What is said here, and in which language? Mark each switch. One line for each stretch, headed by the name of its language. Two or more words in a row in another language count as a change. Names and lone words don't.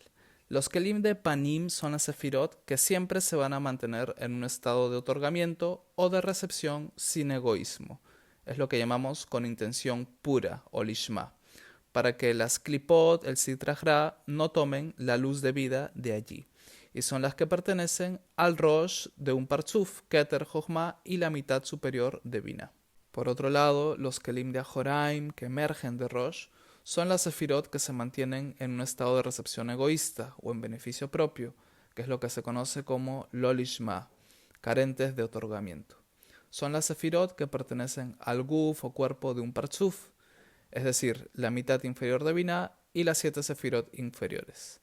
Spanish: Los Kelim de Panim son las sefirot que siempre se van a mantener en un estado de otorgamiento o de recepción sin egoísmo. Es lo que llamamos con intención pura o lishma, para que las klipot, el
Aramaic: sitra achra,
Spanish: no tomen la luz de vida de allí. Y son las que pertenecen al rosh de un partzuf,
Hebrew: keter jochma,
Spanish: y la mitad superior de Binah. Por otro lado, los Kelim de Ajoraim, que emergen de rosh, son las sefirot que se mantienen en un estado de recepción egoísta o en beneficio propio, que es lo que se conoce como lolishma, carentes de otorgamiento. Son las sefirot que pertenecen al guf o cuerpo de un partzuf, es decir, la mitad inferior de Binah y las 7 sefirot inferiores.